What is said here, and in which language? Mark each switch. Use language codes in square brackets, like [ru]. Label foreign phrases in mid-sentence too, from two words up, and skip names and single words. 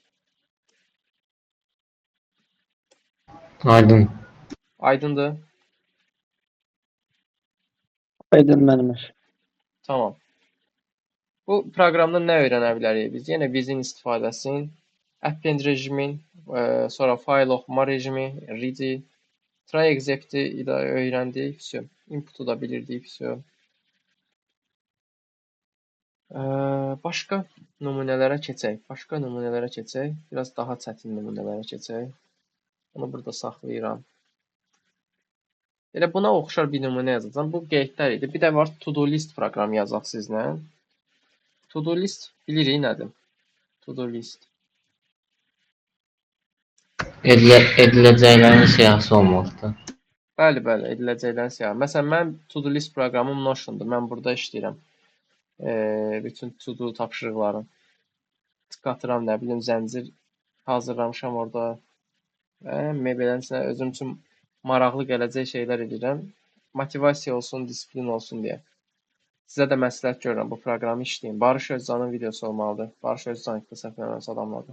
[az] Aydın. Aydındır. Aydın mənimdir. Tamam. Bu proqramda nə öyrənə bilərik biz? Yenə bizin istifadəsinin append rejimin, sonra fayl oxuma rejimi, read, try execut'i ilə öyrəndik. Input'u da bilirdik. Başqa nümunələrə keçək. Biraz daha çətin nümunələrə keçək. Onu burada saxlayıram. Elə buna oxşar bir nümunə yazacağam. Bu qeydlər idi. Bir də var [en] to-do list [az] proqramı yazaq sizlə. [en] To-do list [az] bilirik nədir? [en] To-do list. [az] Ediləcəklərin siyahısı olmalıdır. Bəli, ediləcəklərin siyahı. Məsələn, mən [en] to-do list [az] proqramım Notion'dur. Mən burada işləyirəm. Bütün to-do tapşırıqların tıkatıram, nə bilim, zəncir hazırlamışam orada. Beləsinə özüm üçün maraqlı gələcək şeylər edirəm. Motivasiya olsun, disiplin olsun deyə. Sizə də məsləhət görürəm bu proqramı işləyin. Barış Özcanın videosu olmalıdır. Barış Özcan da səhv eləmirəmsə adamlardır.